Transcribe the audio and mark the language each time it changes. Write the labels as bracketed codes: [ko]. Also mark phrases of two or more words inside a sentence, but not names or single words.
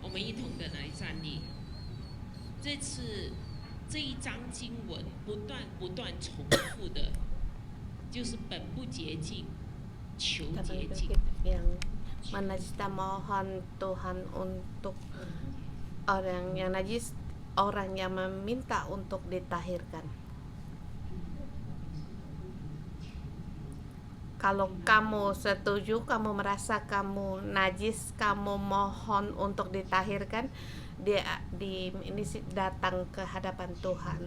[zh] 一同的来站立。这次这一章经文不断重复的，就是本不洁净，求 [id] Kita [zh] 洁 [id] panggil [zh] 净。 [id] yang mana kita mohon Tuhan untuk orang yang najis, orang yang meminta untuk ditahirkan. Kalau kamu setuju, kamu merasa kamu najis, kamu mohon untuk ditahirkan, ini datang ke hadapan Tuhan.